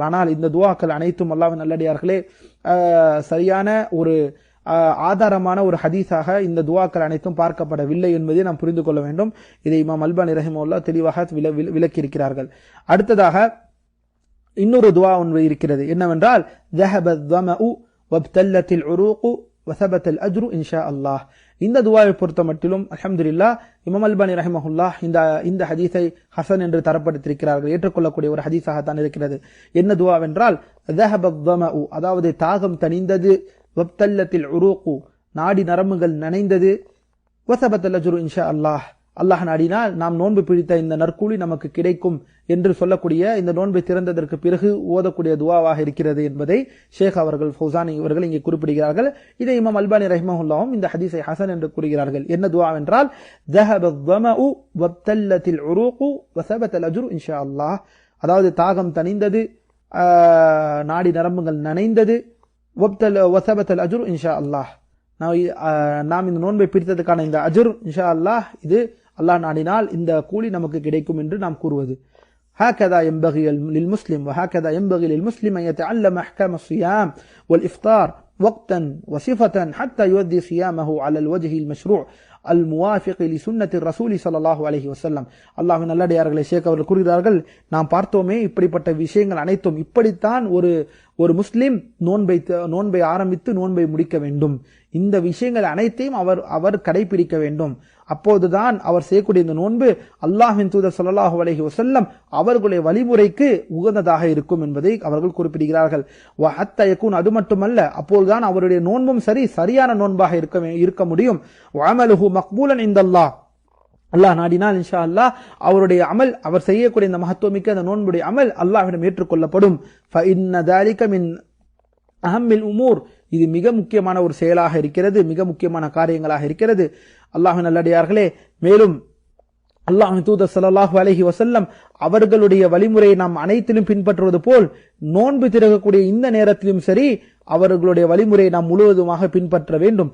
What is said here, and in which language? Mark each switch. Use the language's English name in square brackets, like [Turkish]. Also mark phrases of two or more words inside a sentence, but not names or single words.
[Tamil] ஆனால் இந்த துஆக்கள் அனைத்தும் அல்லாஹ்வின் நல்லடியார்களே சரியான ஒரு ஆதாரமான ஒரு ஹதீஸாக இந்த துவாக்கள் அனைத்தும் பார்க்கப்படவில்லை என்பதை நாம் புரிந்து கொள்ள வேண்டும். இதை இமாம் அல்பானி ரஹிமஹுல்லாஹ் தெளிவாக விளக்கியிருக்கிறார்கள். அடுத்ததாக இன்னொரு துவா ஒன்று இருக்கிறது. என்னவென்றால், [Arabic] ذهب الظمأ وابتلت العروق وثبت الأجر إن شاء الله. [Tamil] இந்த துவாவை பொறுத்த மட்டிலும் அல்ஹம்துலில்லாஹ் இமாம் அல்பானி ரஹிமஹுல்லாஹ் இந்த ஹதீஸை ஹசன் என்று தரப்படுத்தியிருக்கிறார்கள். ஏற்றுக்கொள்ளக்கூடிய ஒரு ஹதீஸாகத்தான் இருக்கிறது. என்ன துவாவென்றால், [Arabic] ذهب الظمأ, [Tamil] அதாவது தாகம் தணிந்தது, [Arabic] وابتلت العروق, [Tamil] நாடி நரம்புகள் நனைந்தது, [Arabic] وثبت الأجر إن شاء الله, [Tamil] அல்லாஹ் நாடினால் நாம் நோன்பு பிடித்த இந்த நற்கூலி நமக்கு கிடைக்கும் என்று சொல்லக்கூடிய இந்த நோன்பை திறந்ததற்கு பிறகு ஓதக்கூடிய துவாவாக இருக்கிறது என்பதை ஷேக் அவர்கள் ஃபௌசானி இவர்கள் இங்கே குறிப்பிடுகிறார்கள். இதை இமாம் அல்பானி ரஹிமஹுல்லாஹும் இந்த ஹதீஸை ஹசன் என்று கூறுகிறார்கள். என்ன துவாவென்றால், [Arabic] ذهب الظمأ وابتلت العروق وثبت الأجر إن شاء الله, [Tamil] அதாவது தாகம் தணிந்தது, நாடி நரம்புகள் நனைந்தது, [Arabic] وثبت الأجر إن شاء الله, [Tamil] நாம் இந்த நோன்பை பிடித்ததுக்கான இந்த அஜ்ர் [Arabic] إن شاء الله, [Tamil] இது அல்லாஹ் நாடினால் இந்த கூலி நமக்கு கிடைக்கும் என்று நாம் கூறுவது. [Arabic] هكذا ينبغي للمسلم وهكذا ينبغي للمسلم أن يتعلم أحكام الصيام والإفطار وقتا وصفة حتى يؤدي صيامه على الوجه المشروع الموافق لسنة الرسول صلى الله عليه وسلم. [Tamil] அல்லாஹ்வின் நல்லடியார்களே, ஷேக் அவர்கள் கூறுகிறார்கள், நாம் பார்த்தோமே இப்படிப்பட்ட விஷயங்கள் அனைத்தும், இப்படித்தான் ஒரு முஸ்லிம் நோன்பை ஆரம்பித்து நோன்பை முடிக்க வேண்டும். இந்த விஷயங்கள் அனைத்தையும் அவர் கடைபிடிக்க வேண்டும். அப்போதுதான் அவர் செய்யக்கூடிய இந்த நோன்பு அல்லாஹ்வின் தூதர் [Arabic] صلى الله عليه وسلم [Tamil] அவர்களுடைய வழிமுறைக்கு உகந்ததாக இருக்கும் என்பதை அவர்கள் குறிப்பிடுகிறார்கள். [Arabic] وحتى يكون, [Tamil] அது மட்டுமல்ல, அப்போதுதான் அவருடைய நோன்பும் சரியான நோன்பாக இருக்க முடியும். [Arabic] وعمله مقبولا عند الله, [Tamil] அல்லாஹ் நாடினால் [Arabic] إن شاء الله [Tamil] அவருடைய அமல், அவர் செய்யக்கூடிய இந்த மகத்துவமிக்க அந்த நோன்புடைய அமல் அல்லாஹ்விடம் ஏற்றுக்கொள்ளப்படும். [Arabic] فإن ذلك من أهم الأمور, [Tamil] இது மிக முக்கியமான ஒரு செயலாக இருக்கிறது, மிக முக்கியமான காரியங்களாக இருக்கிறது. அல்லாஹ்வின் நல்லடியார்களே, மேலும் அல்லாஹ்வின் தூதர் [Arabic] صلى الله عليه وسلم [Tamil] அவர்களுடைய வழிமுறையை நாம் அனைத்திலும் பின்பற்றுவது போல் நோன்பு திறக்கக்கூடிய இந்த நேரத்திலும் சரி அவர்களுடைய வழிமுறையை நாம் முழுவதுமாக பின்பற்ற வேண்டும்.